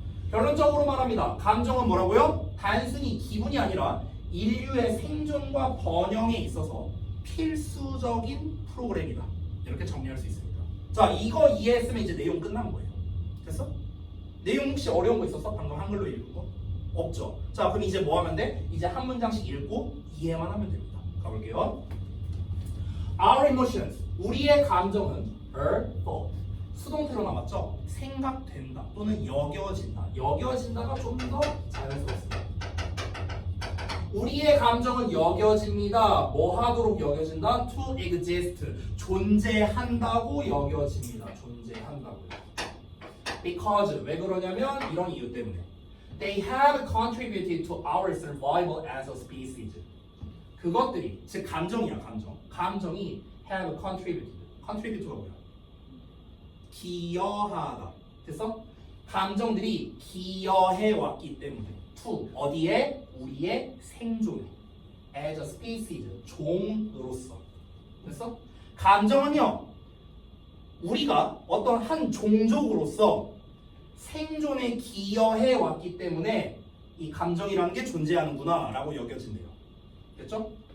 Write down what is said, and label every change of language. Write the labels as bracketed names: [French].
[Korean] 결론적으로 말합니다. 감정은 뭐라고요? 단순히 기분이 아니라 인류의 생존과 번영에 있어서 필수적인 프로그램이다. 이렇게 정리할 수 있습니다. 자, 이거 이해했으면 이제 내용 끝난 거예요. 됐어? 내용 혹시 어려운 거 있었어? 방금 한글로 읽은 거? 없죠. 자, 그럼 이제 뭐 하면 돼? 이제 한 문장씩 읽고 이해만 하면 됩니다. 가볼게요. [English] Our emotions, [Korean] 우리의 감정은 [English] are thought. [Korean] 수동태로 남았죠? 생각된다 또는 여겨진다. 여겨진다가 좀 더 자연스럽습니다. 우리의 감정은 여겨집니다. 뭐 하도록 여겨진다? [English] To exist. [Korean] 존재한다고 여겨집니다. 존재한다고요. [English] Because [Korean] 감정을 왜 그러냐면 이런 이유 때문에 [English] They have contributed to our survival as a species. [Korean] 그것들이 즉 감정이야 감정. 감정이 [English] have contributed. [Korean] contribut가 뭐야? 기여하다. 됐어? 감정들이 기여해 왔기 때문에 to 어디에? 우리의 생존에 [English] as a species [Korean] 종으로서. 됐어? 감정은요 우리가 어떤 한 종족으로서 생존에 기여해 왔기 때문에 이 감정이라는 게 존재하는구나 라고 여겨진대요. 됐죠?